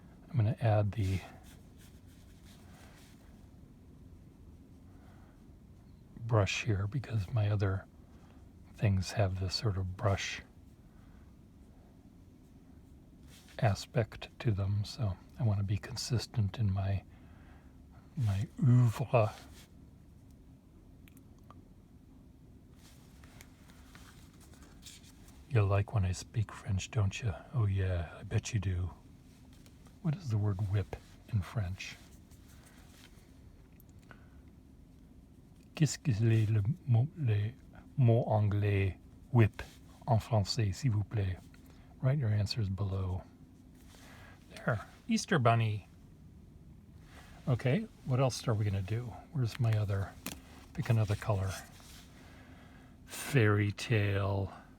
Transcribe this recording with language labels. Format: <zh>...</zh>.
<en>I'm going to add the brush here because my other things have this sort of brush aspect to them, so I want to be consistent in my oeuvre. You like when I speak French, don't you? Oh yeah, I bet you do. What is the word whip in French?</en> <fr>Qu'est-ce que c'est le mot anglais whip en français, s'il vous plaît?</fr> <en>Write your answers below. There, Easter Bunny. Okay, what else are we going to do? Where's my other? Pick another color. Fairy tale.</en>